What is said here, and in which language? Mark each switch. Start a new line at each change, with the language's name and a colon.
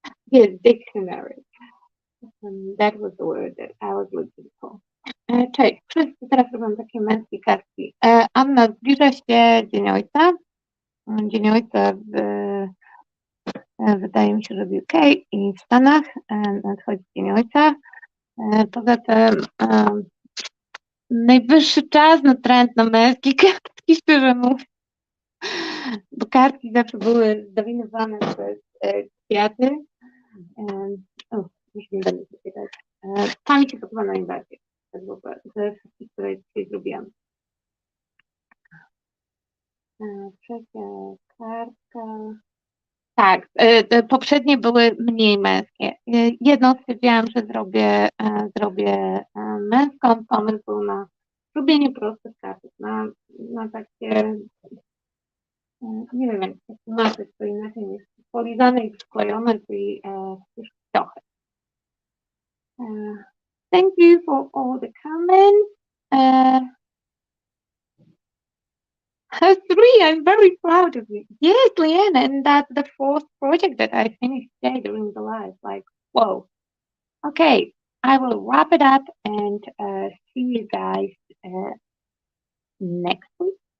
English: Yes, dictionary. That was the word that I was looking for.
Polish: Cześć, wszyscy teraz robią takie męskie kartki. Anna, zbliża się Dzień Ojca. Dzień Ojca wydaje mi się, że w UK i w Stanach nadchodzi Dzień Ojca. Poza tym najwyższy czas na trend na męskie kartki, szczerze mówiąc. Bo kartki zawsze były zdominowane przez kwiaty. Już nie będę się pytać. Ta mi się podoba najbardziej. Ze wszystkich, które dzisiaj zrobiłam. Trzecia kartka. Tak, poprzednie były mniej męskie. Jedną stwierdziłam, że zrobię męską. Pomysł był na robienie prostych kartek, na takie, nie wiem jak to tłumaczyć, to inaczej niż polizane i przyklejone, czyli już trochę.
English: Thank you for all the comments. 3, I'm very proud of you. Yes, Leanne, and that's the 4th project that I finished today during the live. Like, whoa. Okay, I will wrap it up and see you guys next week.